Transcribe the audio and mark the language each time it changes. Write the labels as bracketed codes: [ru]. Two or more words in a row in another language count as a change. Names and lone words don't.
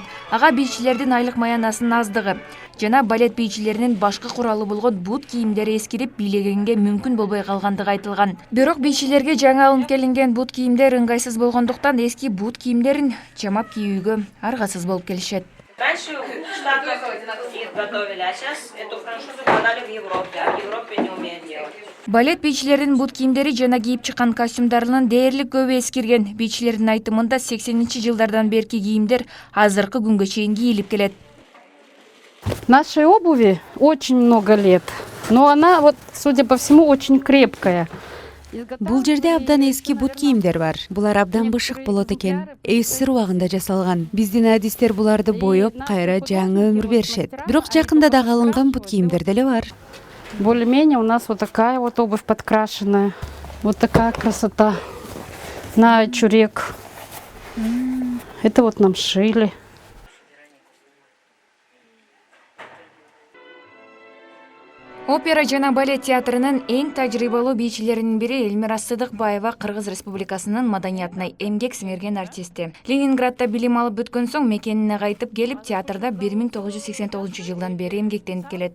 [ky] Ага бийчилердин айлык маянасынын аздыгы жана балет бийчилеринин башкы куралы болгон бут кийимдери эскирип бийлегенге мүмкүн болбой калгандыгы айтылган. Бирок бийчилерге жаңы алынып келинген бут кийимдер ыңгайсыз болгондуктан эски бут кийимдерин чамап кийүүгө аргасыз болуп келишет. [ru] Раньше в Штатах их готовили, а сейчас эту франшизу продали в Европе, а в Европе не умеют делать. [ky] Балет бийчилеринин бут кийимдери жана кийип чыккан костюмдарынын дээрлик көбү эскирген. Бийчилердин айтымында 80-жылдардан берки кийимдер азыркы күнгө чейин кийилип келет. [ru] Нашей обуви очень много лет, но она, вот, судя по всему, очень крепкая. [ky] Бул жерде абдан эски бут кийимдер бар. Булар абдан бышык болот экен. СССР убагында жасалган. Биздин адистер буларды боеп, кайра жаңы өмүр беришет. Бирок жакында дагы алынган бут кийимдер деле бар. [ru] Более-менее у нас вот такая вот обувь подкрашенная. Вот такая красота. на чурек. Это вот нам шили. [ky] Опера жана балет театрынын эң тажрыйбалуу бийчилеринин бири Элмира Сыдыкбаева Кыргыз Республикасынын маданиятына эмгек сиңирген артисти. Ленинградда билим алып бүткөн соң мекенине кайтып келип, театрда 1989 жылдан бери эмгектенип келет.